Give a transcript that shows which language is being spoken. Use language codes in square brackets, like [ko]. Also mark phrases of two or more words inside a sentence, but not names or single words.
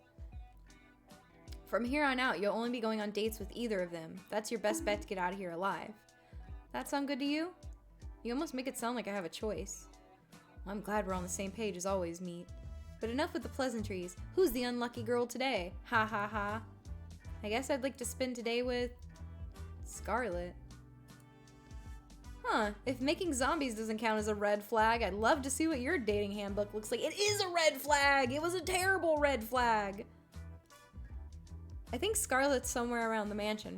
[en] From here on out, you'll only be going on dates with either of them. That's your best bet to get out of here alive. That sound good to you? You almost make it sound like I have a choice. Well, I'm glad we're on the same page as always, Meat. But enough with the pleasantries. Who's the unlucky girl today? Ha ha ha. I guess I'd like to spend today with Scarlet. Huh, if making zombies doesn't count as a red flag, I'd love to see what your dating handbook looks like. It is a red flag! It was a terrible red flag! I think Scarlet's somewhere around the mansion.